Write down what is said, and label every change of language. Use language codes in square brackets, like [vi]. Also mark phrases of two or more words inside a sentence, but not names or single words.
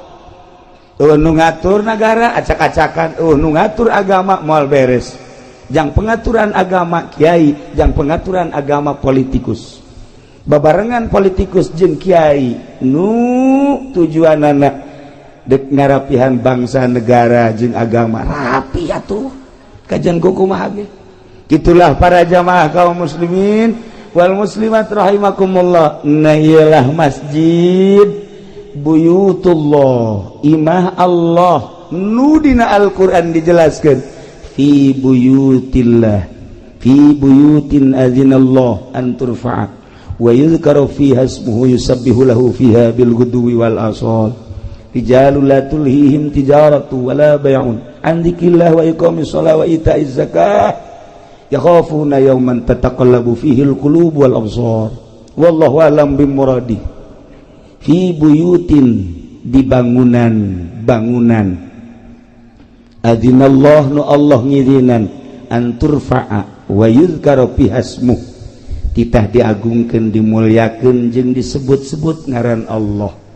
[su] nu ngatur negara acak-acakan nu ngatur agama moal beres jang pengaturan agama kiai jang pengaturan agama politikus babarengan politikus jeung kiai nu tujuanana dek ngarapihan bangsa negara jeung agama rapi atuh kajian kumaha ge gitulah para jamaah [ar] قوم المسلمين والمسلمات رحمكم الله [su] nah ialah masjid [ar] بيوت الله [su] imah Allah nu dina Al-Qur'an dijelaskeun [ar] في بيوت الله في بيوت أذن الله أن ترفع ويذكر فيها اسمه يسبح له فيها بالغدو والآصال رجال لا تلهيهم تجارة ولا بيع عن ذكر الله وإقام الصلاة وإيتاء الزكاة يخافون يوما تتقلب فيه القلوب والأبصار والله أعلم بمرادي في بيوت [su] di bangunan adzinallah nu Allah ngizinan [ar] أن ترفع ويذكر فيها اسمه [su] titah diagungkeun dimulyakeun jeung disebut-sebut ngaran Allah